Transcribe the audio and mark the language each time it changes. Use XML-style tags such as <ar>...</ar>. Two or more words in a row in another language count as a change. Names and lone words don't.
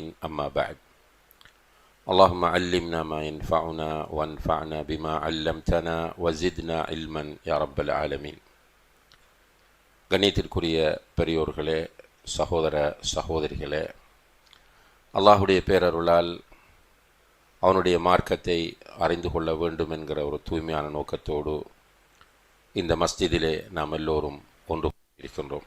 <ar>أما بعد، اللهم علمنا ما ينفعنا وانفعنا بما علمتنا وزدنا علما يا رب العالمين.</ar> <ta>கண்ணியத்திற்குரிய பெரியோர்களே, சகோதர சகோதரிகளே, அல்லாஹுடைய பேரருளால் அவனுடைய மார்க்கத்தை அறிந்து கொள்ள வேண்டும் என்கிற ஒரு தூய்மையான நோக்கத்தோடு இந்த மஸ்ஜிதிலே நாம் எல்லோரும் ஒன்று இருக்கின்றோம்.</ta>